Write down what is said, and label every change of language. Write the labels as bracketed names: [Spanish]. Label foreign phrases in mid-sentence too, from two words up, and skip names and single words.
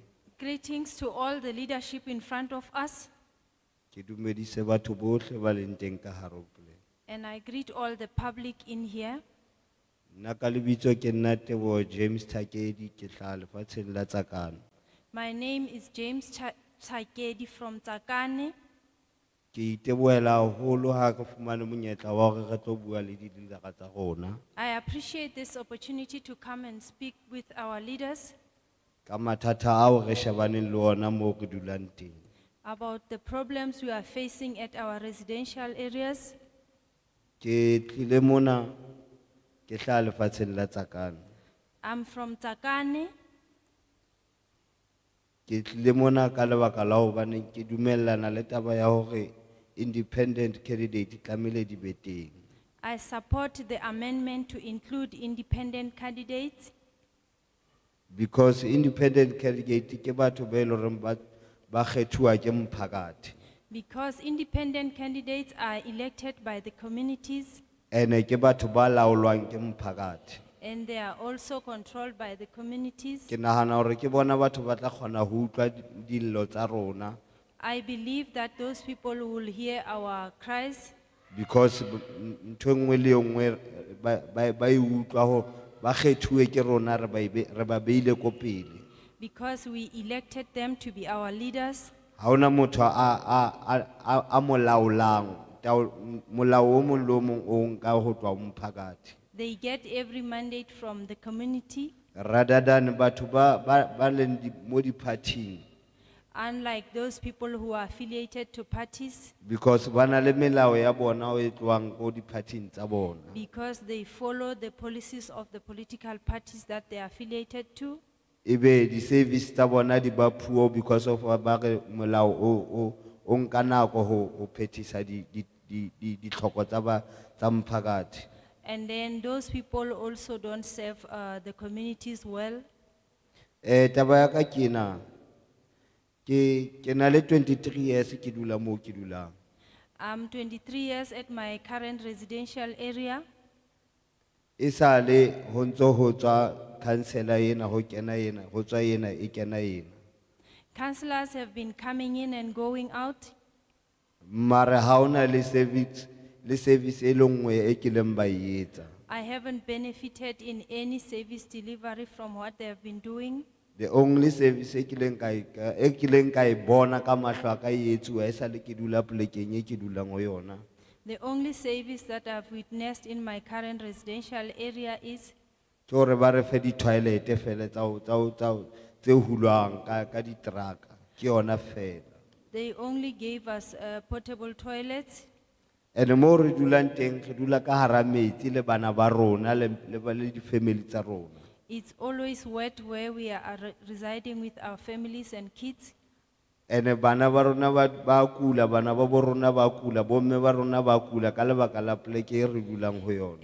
[English] Greetings to all the leadership in front of us, [Southern Sotho] Ke dumedise batho bohle ba leng teng ka hare ho poleke. [English] and I greet all the public in here. [Southern Sotho] Nna ka lebitso ke nna Teboho James Thakedi ke hlaha lefatsheng la Tsakane. [English] My name is James Chakedi from Tsakane. [Southern Sotho] Ke itebohela haholo ha re fumane monyetla wa hore re tlo bua le di-leader-a tsa rona [English] I appreciate this opportunity to come and speak with our leaders [Southern Sotho] ka mathata ao re shebaneng le ona moo re dulang teng. [English] about the problems we are facing at our residential areas. [Southern Sotho] Ke tlile mona ke hlaha lefatsheng la Tsakane. [English] I'm from Tsakane. [Southern Sotho] Ke tlile mona ka lebaka la hobane ke dumellana le taba ya hore [English] independent candidate [Southern Sotho] tlamehile di be teng. [English] I support the amendment to include independent candidates Because independent candidate [Southern Sotho] ke batho ba e leng hore ba kgethuwa ke mphakati. [English] because independent candidates are elected by the communities [Southern Sotho] Ene ke batho ba laolwang ke mphakati. [English] and they are also controlled by the communities. [Southern Sotho] Ke nahana hore ke bona batho ba tla kgona ho utlwa dillo tsa rona [English] I believe that those people will hear our cries [Southern Sotho] because ntho e nngwe le e nngwe ba e utlwa ho ba kgethuwe ke rona re ba beile ko pele. [English] because we elected them to be our leaders. [Southern Sotho] Ha hona motho a mo laolang molao o mong le o mong o nka ho tswa ho mphakati. [English] They get every mandate from the community, rather than [Southern Sotho] batho ba leng mo di-partying, [English] unlike those people who are affiliated to parties, [Southern Sotho] because ba na le melao ya bona o e tloang ko di-partying tsa bona. [English] because they follow the policies of the political parties that they are affiliated to. [Southern Sotho] Ebe di-service tsa bona di ba puo [English] because of [Southern Sotho] ba re molao o nka nako ho phethisa ditlhoko tsa mphakathi. [English] And then those people also don't serve the communities well. [Southern Sotho] Taba ya ka ke ena, ke na le 23 years ke dula mo ke dulang. [English] I'm 23 years at my current residential area. [Southern Sotho] E sale ho ntso ho tswa councillor ena ho kena ena, ho tswa ena e kena ena. [English] Councillors have been coming in and going out, [Southern Sotho] Mara ha ona le service e le nngwe e kileng ba e etsa. [English] I haven't benefited in any service delivery from what they have been doing. The only service [Southern Sotho] e kileng ka e bona ka mahlo a ka e etsuwa e sale ke dula polekeng e ke dulang ho yona. [English] The only service that I've witnessed in my current residential area is [Southern Sotho] Ke hore ba re fe di-toilet fela tse hulwang ka di-truck, ke yona fela. [English] they only gave us portable toilets. [Southern Sotho] And mo re dulang teng re dula ka hara metsi le bana ba rona le di-family tsa rona. [English] It's always wet where we are residing with our families and kids. [Southern Sotho] And bana ba rona ba kula, bana ba bo rona ba kula, bomme ba rona ba kula ka lebaka la poleke e re dulang ho yona.